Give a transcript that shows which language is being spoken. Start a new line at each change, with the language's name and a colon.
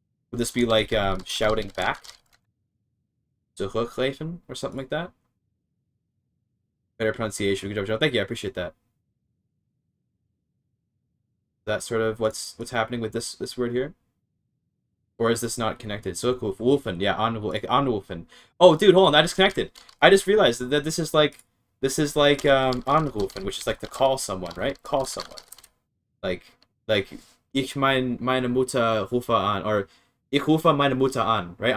English: Would this be like shouting back? Zurückliefen or something like that? Better pronunciation. Good job, Joe. Thank you. I appreciate that. That's sort of what's happening with this word here. Or is this not connected? Zurückrufen, yeah, anrufen. Oh, dude, hold on, I just connected. I just realized that this is like anrufen, which is like to call someone, right? Call someone.
German: Like ich meine Mutter rufe an, or ich rufe meine Mutter an, right?